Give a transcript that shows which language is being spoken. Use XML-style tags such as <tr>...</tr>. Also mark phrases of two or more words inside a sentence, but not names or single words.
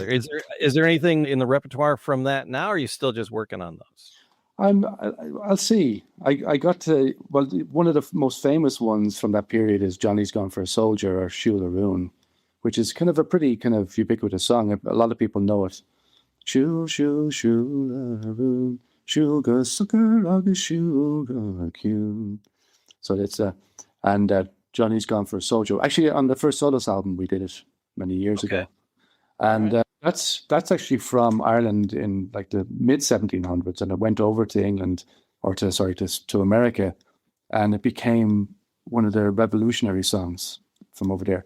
<en>Is there anything in the repertoire from that now, or are you still just working on those? I'll see. I got to, well, one of the most famous ones from that period is Johnny's Gone for a Soldier or Siúl Arún, which is kind of a pretty kind of ubiquitous song. A lot of people know it.</en> <ga>Siúl, Siúl, Siúl Arún, Siúl go sucker agus Siúl go cún.</ga> <en>So it's Johnny's Gone for a Soldier. Actually, on the first Solas album, we did it many years ago. And that's actually from Ireland in like the mid 1700s, and it went over to England to America, and it became one of their revolutionary songs from over there.</en>